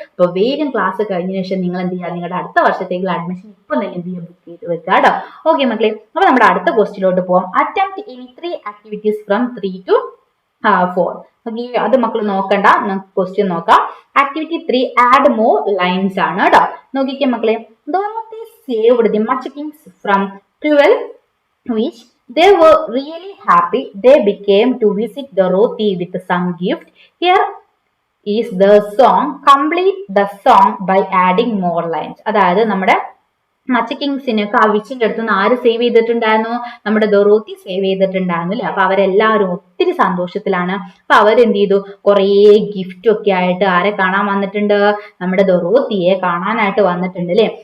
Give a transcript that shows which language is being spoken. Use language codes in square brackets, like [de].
[ml] അപ്പൊ വേഗം ക്ലാസ് കഴിഞ്ഞ ശേഷം നിങ്ങൾ എന്ത് ചെയ്യുക, നിങ്ങളുടെ അടുത്ത വർഷത്തേക്കുള്ള അഡ്മിഷൻ ഇപ്പൊ തന്നെ എന്ത് ചെയ്യുക, ബുക്ക് ചെയ്ത് വെക്കുക കേട്ടോ. ഓക്കെ മക്കളെ, അപ്പൊ നമ്മുടെ അടുത്ത ക്വസ്റ്റിലോട്ട് പോവാം. [en] Attempt any 3 activities from 3 to 4. [ml] അത് മക്കൾ നോക്കണ്ട, നമുക്ക് ക്വസ്റ്റ്യൻ നോക്കാം. ആക്ടിവിറ്റി 3 ആഡ് മോർ ലൈൻസ് ആണ് കേട്ടോ. നോക്കിക്കേ മക്കളെ, [en] Dorothy saved the munchkins from 12 which they were really happy. They became to visit Dorothy with some gift. Here is the song. Complete the song by adding more lines. [ml] അതായത് നമ്മുടെ മച്ചക്കിങ്സിനൊക്കെ ആ വിച്ചിന്റെ അടുത്ത് നിന്ന് ആര് സേവ് ചെയ്തിട്ടുണ്ടായിരുന്നു, നമ്മുടെ ഡൊറോത്തി സേവ് ചെയ്തിട്ടുണ്ടായിരുന്നു അല്ലെ. അപ്പൊ അവരെല്ലാവരും ഒത്തിരി സന്തോഷത്തിലാണ്. അപ്പൊ അവരെന്ത് ചെയ്തു, കുറേ ഗിഫ്റ്റ് ഒക്കെ ആയിട്ട് ആരെ കാണാൻ വന്നിട്ടുണ്ട്, നമ്മുടെ ഡൊറോത്തിയെ കാണാനായിട്ട് വന്നിട്ടുണ്ട് അല്ലെ.